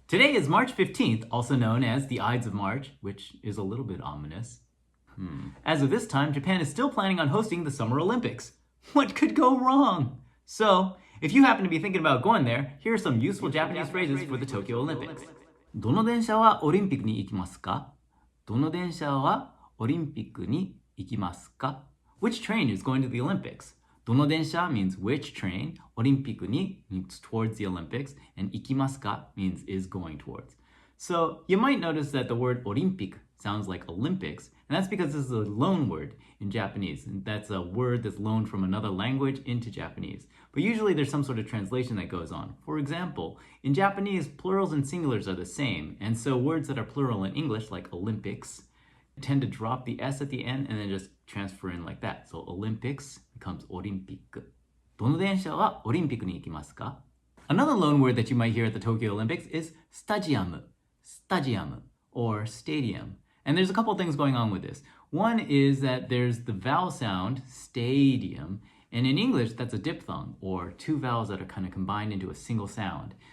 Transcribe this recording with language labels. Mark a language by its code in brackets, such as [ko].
[en] Today is March 15th, also known as the Ides of March, which is a little bit ominous. As of this time, Japan is still planning on hosting the Summer Olympics. What could go wrong? So, if you happen to be thinking about going there, here are some useful Japanese phrases for the Tokyo Olympics. [ja] どの電車はオリンピックに行きますか?どの電車はオリンピックに行きますか? [en] Which train is going to the Olympics? [ja] どの電車 [en] means which train, [ja] オリンピックに [en] means towards the Olympics, and [ja] 行きますか [en] means is going towards. So you might notice that the word オリンピック sounds like Olympics, and that's because this is a loan word in Japanese, and that's a word that's loaned from another language into Japanese. But usually there's some sort of translation that goes on. For example, in Japanese, plurals and singulars are the same, and so words that are plural in English, like Olympics, tend to drop the S at the end and then just transfer in like that. So Olympics becomes オリンピック. [ja] どの電車はオリンピックに行きますか? [en] Another loan word that you might hear at the Tokyo Olympics is stadium, stadium, or stadium. And there's a couple things going on with this. One is that there's the vowel sound, stadium, and in English that's a diphthong, or two vowels that are kind of combined into a single sound.